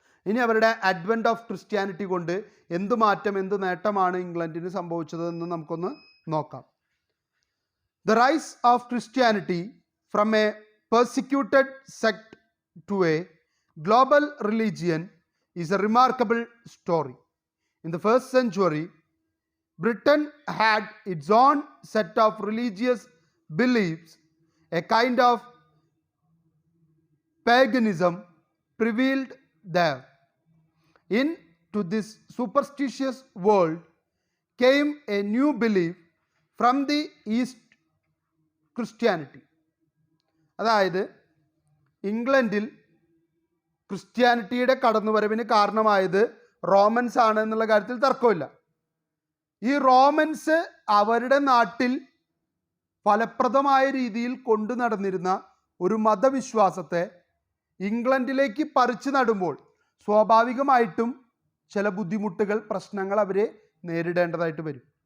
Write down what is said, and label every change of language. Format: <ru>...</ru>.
<ml>ഇനി അവരുടെ advent of Christianity കൊണ്ട് എന്ത് മാറ്റം, എന്ത് നേട്ടമാണ് ഇംഗ്ലണ്ടിന് സംഭവിച്ചതെന്ന് നമുക്കൊന്ന് നോക്കാം.</ml> <en>The rise of Christianity from a persecuted sect to a global religion is a remarkable story. In the first century, Britain had its own set of religious beliefs. A kind of paganism prevailed there. Into this superstitious world came a new belief from the East, Christianity.</en> <ml>അതായത് ഇംഗ്ലണ്ടിൽ ക്രിസ്ത്യാനിറ്റിയുടെ കടന്നുവരവിന് കാരണമായത് romance ആണ് എന്നുള്ള കാര്യത്തിൽ തർക്കമില്ല. ഈ romance അവരുടെ നാട്ടിൽ ഫലപ്രദമായ രീതിയിൽ കൊണ്ടു നടന്നിരുന്ന ഒരു മതവിശ്വാസത്തെ ഇംഗ്ലണ്ടിലേക്ക് പറിച്ചു നടുമ്പോൾ സ്വാഭാവികമായിട്ടും ചില ബുദ്ധിമുട്ടുകൾ, പ്രശ്നങ്ങൾ അവർ നേരിടേണ്ടതായിട്ട് വരും.</ml>